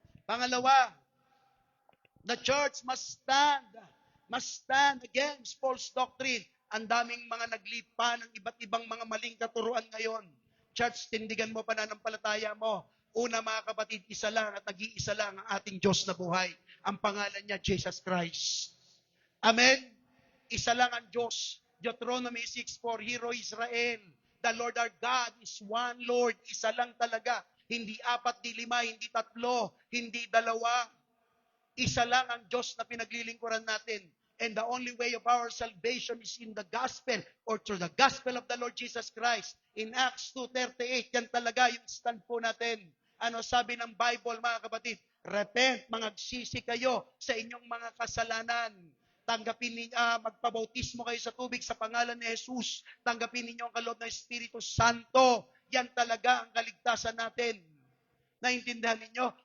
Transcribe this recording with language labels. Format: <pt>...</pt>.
<tl>Pangalawa,</tl> <en>the church must stand against false doctrine.</en> <tl>Ang daming mga naglipa ng iba't ibang mga maling katuruan ngayon. Church, tindigan mo pananampalataya mo. Una, mga kapatid, isa lang at nag-iisa lang ang ating Diyos na buhay. Ang pangalan niya, Jesus Christ. Amen? Isa lang ang Diyos.</tl> <en>Deuteronomy 6:4, Hear, O Israel, the Lord our God is one Lord.</en> <tl>Isa lang talaga. Hindi 4, di 5, hindi 3, hindi 2. Isa lang ang Diyos na pinaglilingkuran natin.</tl> <en>And the only way of our salvation is in the gospel or through the gospel of the Lord Jesus Christ.</en> <tl>In Acts 2:38, yan talaga yung stand po natin. Ano sabi ng Bible, mga kapatid? Repent, mangagsisi kayo sa inyong mga kasalanan. Tanggapin ninyo, magpabautismo kayo sa tubig sa pangalan ni Jesus. Tanggapin ninyo ang kaloob ng Espiritu Santo. Yan talaga ang kaligtasan natin. Naintindihan ninyo?</tl>